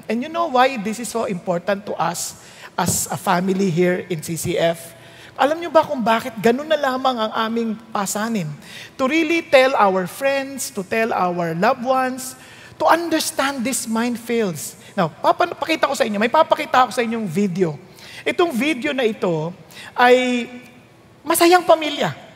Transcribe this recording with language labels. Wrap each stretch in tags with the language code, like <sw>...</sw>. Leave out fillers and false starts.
<en>And you know why this is so important to us as a family here in CCF?</en> <tl>Alam niyo ba kung bakit ganun na lamang ang aming pasanin?</tl> <en>To really tell our friends, to tell our loved ones, to understand these minefields.</en> <tl>Now, pakita ko sa inyo, may papakita ko sa inyong video. Itong video na ito ay masayang pamilya.</tl>